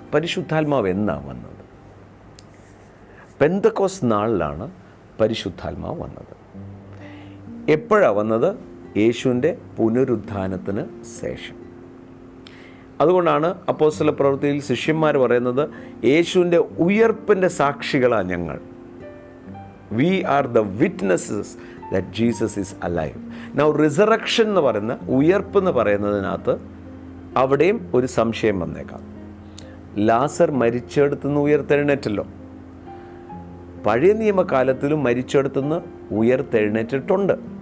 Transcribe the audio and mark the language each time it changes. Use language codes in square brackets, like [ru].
[ml] പരിശുദ്ധാത്മാവ് എന്നാണ് വന്നത്? പെന്തക്കോസ്ത് നാളിലാണ് പരിശുദ്ധാത്മാവ് വന്നത്. എപ്പോഴാണ് വന്നത്? യേശുവിൻ്റെ പുനരുത്ഥാനത്തിന് ശേഷം. അതുകൊണ്ടാണ് അപ്പോസ്തല പ്രവൃത്തിയിൽ ശിഷ്യന്മാർ പറയുന്നത്, യേശുവിൻ്റെ ഉയർപ്പിൻ്റെ സാക്ഷികളാണ് ഞങ്ങൾ. [en] We are the witnesses that Jesus is alive. [ml] Now resurrection എന്ന് പറയുന്ന, ഉയർപ്പ് എന്ന് പറയുന്നതിനകത്ത് അവിടെയും ഒരു സംശയം വന്നേക്കാം. ലാസർ മരിച്ചെടുത്തുനിന്ന് ഉയർത്തെഴുന്നേറ്റല്ലോ. പഴയ നിയമകാലത്തിലും മരിച്ചെടുത്തുനിന്ന് ഉയർത്തെഴുന്നേറ്റിട്ടുണ്ട്.